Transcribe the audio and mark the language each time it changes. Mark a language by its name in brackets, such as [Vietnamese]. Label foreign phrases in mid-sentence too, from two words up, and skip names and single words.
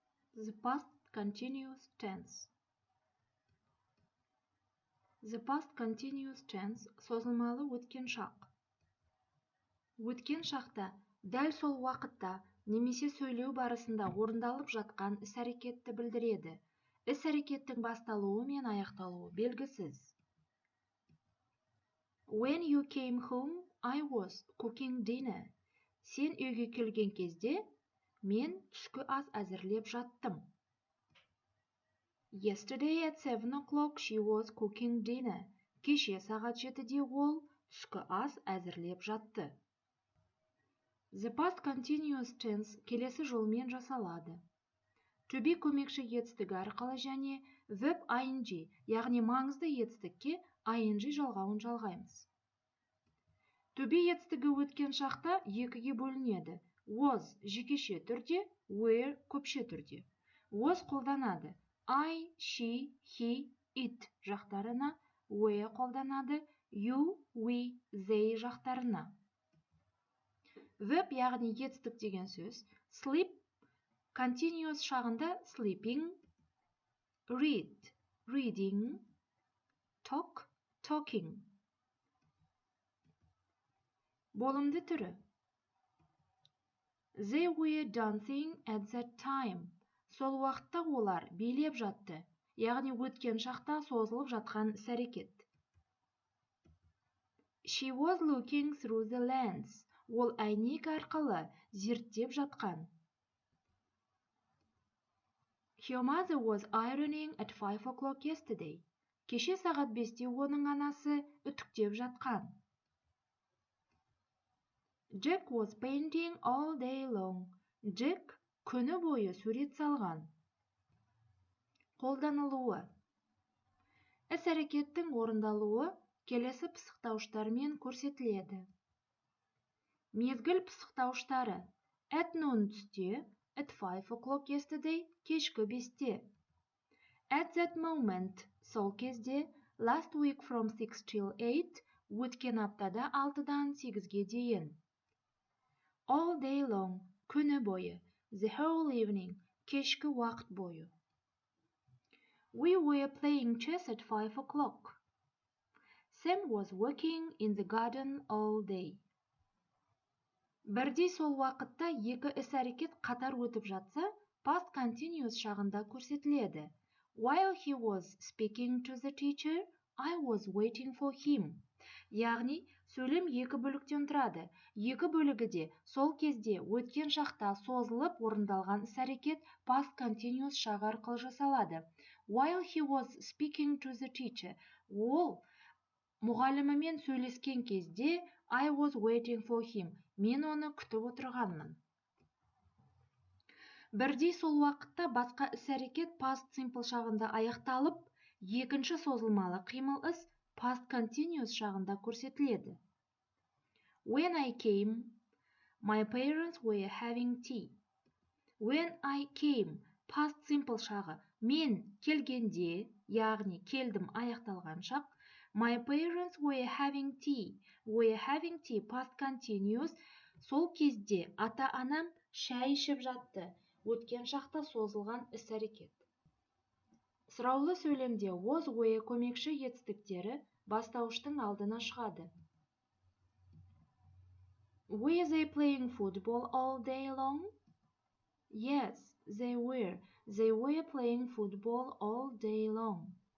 [English] The past continuous tense. The past continuous tense [Kazakh] созылмалы өткен шақ. Өткен шақта, дәл сол уақытта немесе сөйлеу барысында орындалып жатқан іс-әрекетті білдіреді. Іс-әрекеттің басталуы мен аяқталуы белгісіз. [English] When you came home, I was cooking dinner. [Kazakh] Сен үйге келген кезде, мен түскі ас әзірлеп жаттым. [English] Yesterday at 7 o'clock she was cooking dinner. [Kazakh] Кеше сағат 7-де ол түскі ас әзірлеп жатты. [English] The past continuous tense [Kazakh] келесі жолмен жасалады. [English] To be [Kazakh] көмекші етістігі арқылы және [English] verb ing, [Kazakh] яғни маңызды етістікке ing жалғауын жалғаймыз. [English] To be [Kazakh] етістігі өткен шақта екіге бөлінеді. Was жекеше түрде, were көпше түрде. Was қолданады. [English] I, she, he, it [Kazakh] жақтарына, were қолданады. [English] You, we, they [Kazakh] жақтарына. Verb яғни етістік деген сөз. [English] Sleep continuous шағында sleeping, read, reading, talk, talking. [Kazakh] Болымды түрі. [English] They were dancing at that time. [Kazakh] Сол уақытта олар билеп жатты, яғни өткен шақта созылып жатқан іс-әрекет. [English] She was looking through the lens. [Kazakh] Ол әйнек арқылы зерттеп жатқан. [English] Her mother was ironing at 5 o'clock yesterday. [Kazakh] Кеше сағат 5-те оның анасы үтіктеп жатқан. [English] Jack was painting all day long. [Kazakh] Jack күні бойы сурет салған. Қолданылуы. Іс-әрекеттің орындалуы келесі пысықтауыштармен көрсетіледі. Мезгіл пысықтауыштары. [English] At noon түсте, at 5 o'clock yesterday, [Kazakh] кешкі 5-те. [English] At that moment, [Kazakh] сол кезде, [English] last week from 6 till 8, [Kazakh] өткен аптада 6-дан 8-ге дейін. [English] All day long, [Kazakh] күні бойы. [English] The whole evening, [Kazakh] кешкі уақыт бойы. [English] We were playing chess at 5 o'clock. Sam was working in the garden all day. [Kazakh] Бірдей сол уақытта екі іс-әрекет қатар өтіп жатса, [English] past continuous [Kazakh] шағында көрсетіледі. [English] While he was speaking to the teacher, I was waiting for him. [Kazakh] Яғни, сөйлем екі бөліктен тұрады. Екі бөлігі де сол кезде өткен шақта созылып орындалған іс-әрекет [English] past continuous [Kazakh] шағы арқылы жасалады. [English] While he was speaking to the teacher, [Kazakh] ол мұғалімімен сөйлескен кезде [English] I was waiting for him. [Kazakh] Мен оны күтіп отырғанмын. Бірдей сол уақытта басқа іс-әрекет [English] past simple [Kazakh] шағында аяқталып, екінші созылмалы қимыл іс [English] past continuous [Kazakh] шағында көрсетіледі. [English] When I came, my parents were having tea. When I came, past simple шағы. [Kazakh] Мен келгенде, яғни келдім аяқталған шақ. [English] My parents were having tea. Were having tea, past continuous. [Kazakh] Сол кезде ата-анам шай ішіп жатты. Өткен шақта созылған іс-әрекет. Сұраулы сөйлемде [English] was, were [Kazakh] көмекші етістіктері бастауыштың алдына шығады. [English] Were they playing football all day long? Yes, they were. They were playing football all day long.